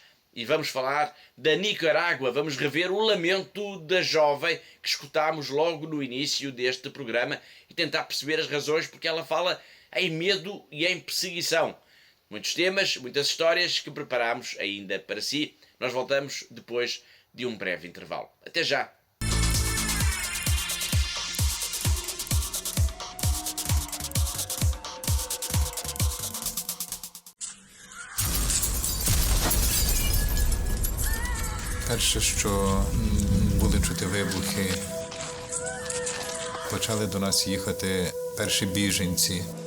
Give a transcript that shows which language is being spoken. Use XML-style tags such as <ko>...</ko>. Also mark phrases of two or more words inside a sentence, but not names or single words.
<pt>E vamos falar da Nicarágua, vamos rever o lamento da jovem que escutámos logo no início deste programa e tentar perceber as razões porque ela fala em medo e em perseguição. Muitos temas, muitas histórias que preparámos ainda para si. Nós voltamos depois de um breve intervalo. Até já!</pt> <uk>Перше, що були чути вибухи, почали до нас їхати перші біженці.</uk>